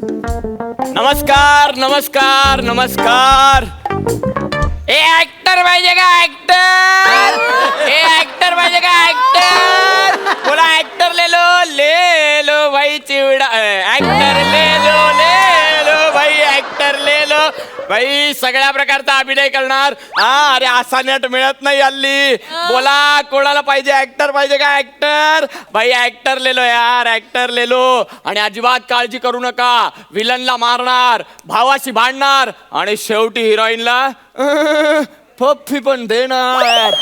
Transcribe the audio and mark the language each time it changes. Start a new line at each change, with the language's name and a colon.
Marathi: नमस्कार नमस्कार नमस्कार. ए ऍक्टर पाहिजे का ऍक्टर? ए ऍक्टर पाहिजे का ऍक्टर?
Hindi: बोला ऍक्टर ले लो भाई चिवडा. ऍक्टर ले लो भाई ऍक्टर ले लो भाई.
Marathi: सगळ्या प्रकारचा अभिनय करणार. हा अरे असा नेट मिळत नाही हल्ली. बोला कोणाला पाहिजे ऍक्टर पाहिजे का ऍक्टर?
Hindi: भाई ऍक्टर ले लो यार ऍक्टर ले लो.
Marathi: आणि अजिबात काळजी करू नका. विलनला मारणार, भावाशी भांडणार आणि शेवटी हिरोईनला पप्पी पण देणार.